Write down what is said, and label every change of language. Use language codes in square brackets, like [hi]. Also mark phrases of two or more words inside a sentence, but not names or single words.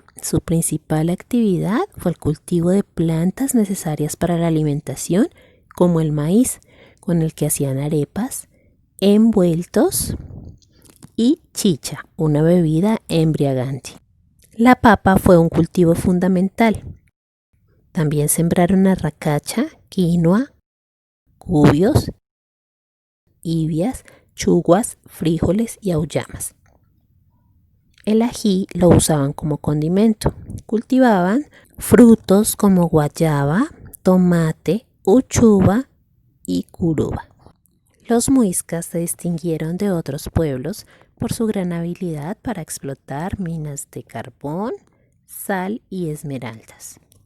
[es] Su principal actividad fue el cultivo de plantas necesarias para la alimentación, como el maíz, con el que hacían arepas, envueltos y chicha, una bebida embriagante. La papa fue un cultivo fundamental. También sembraron arracacha, quinoa, cubios, ibias, chuguas, frijoles y auyamas. El ají lo usaban como condimento. Cultivaban frutos como guayaba, tomate, uchuva y curuba. Los muiscas se distinguieron de otros pueblos por su gran habilidad para explotar minas de carbón, sal y esmeraldas.